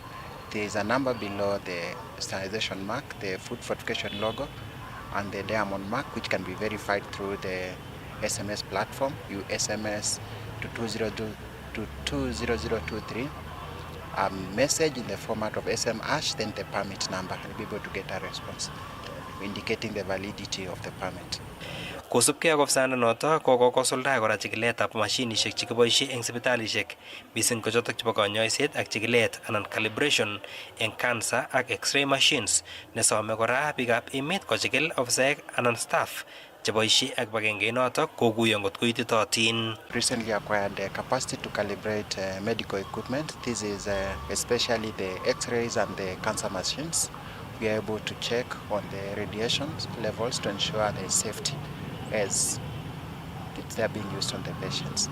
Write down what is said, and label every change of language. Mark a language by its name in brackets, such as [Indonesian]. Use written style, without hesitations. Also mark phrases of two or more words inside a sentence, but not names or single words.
[English] There is a number below the standardization mark, the food fortification logo, and the diamond mark, which can be verified through the SMS platform. You SMS to 20023, a message in the format of SM hash, then the permit number, and be able to get a response indicating the validity of the permit. [Kalenjin] Kosubkei ak ofisanda noto kokosuldae kora chikiletab mashinishek chekiboisie eng sipitalishek mising ko chotok chebo kanyoiset ak chikilet anan calibration eng cancer ak [English] x-ray machines [Kalenjin] nesome kora biikab emet kochikil ofisaek anan staff cheboisie ak kibagenge notok kokuyo ngot koititotin. [English] Recently acquired the capacity to calibrate medical equipment. This is especially the x-rays and the cancer machines. We are able to check on the radiation levels to ensure their safety as they are being used on the patients.